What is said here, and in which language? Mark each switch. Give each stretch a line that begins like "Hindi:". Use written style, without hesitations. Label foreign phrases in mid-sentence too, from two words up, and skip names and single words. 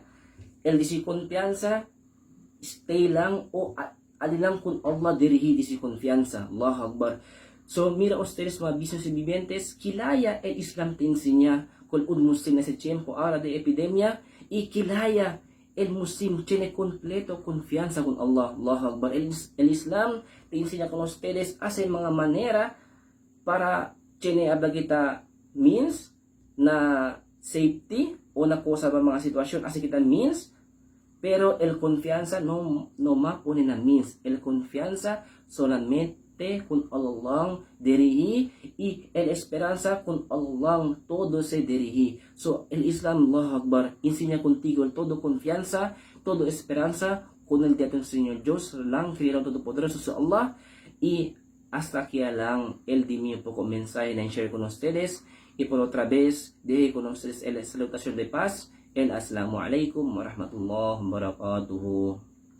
Chavacano: El dice confianza, stay lang o alilang kun Allah dirihi dice confianza.
Arabic: الله أكبر.
Chavacano: So, mira ustedes mga business vivientes, kilaya el Islam te enseña kung un muslim na ese tiempo ahora de epidemia, y kilaya el muslim tiene completo confianza con Allah.
Arabic: الله أكبر.
Chavacano: El Islam te enseña con ustedes hace mga manera para tiene abagita means na safety o na cosa ba mga sitwasyon así kita means, pero el confianza no mapone na means. El confianza solamente con Allah dirihi y el esperanza con Allah todo se dirihi. So el Islam,
Arabic: الله أكبر,
Chavacano: enseña contigo el todo confianza, todo esperanza con el día del Señor Dios lang, Creador Todopoderoso su Allah. Y hasta aquí lang el de mi poco mensaje na share con ustedes. Y por otra vez, deje con ustedes la salutación de paz.
Arabic: El السلام عليكم ورحمة الله وبركاته.